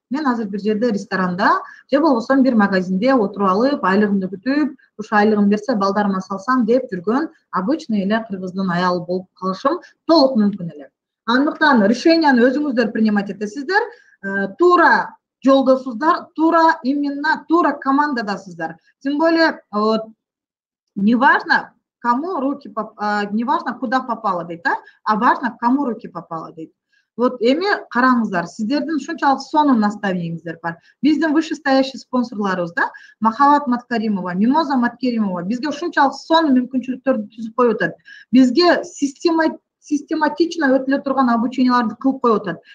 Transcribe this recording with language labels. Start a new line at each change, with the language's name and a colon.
Kyrgyz: Мен азыр бир жерде ресторанда, же болбосо бир магазинде отуруп алып, айлыгымды күтүп, ушу айлыгым берсе балдарыма салсам деп жүргөн
Russian: обычный
Kyrgyz: эле кыргыздын аялы болуп калышым толук мүмкүн эле. Андыктан решенияны өзүңүздөр
Russian: принимать
Kyrgyz: этесиздер, туура жолдосуздар, тура командадасыздар.
Russian: Тем более, неважно, кому руки, неважно, куда попало
Kyrgyz: дейт,
Russian: а важно, кому руки попало дейт. Вот
Kyrgyz: эми караңыздар, сиздердин ушунчалык сонун наставниеңиздер бар. Биздин
Russian: вышестоящий
Kyrgyz: спонсорлорубуз да, Махаббат Маткаримова, Мимоза Маткеримова бизге ушунчалык сонун мүмкүнчүлүктөрдү түзүп коюп атат. Бизге
Russian: систематично
Kyrgyz: өтүлө турган обученияларды кылып коюп атат.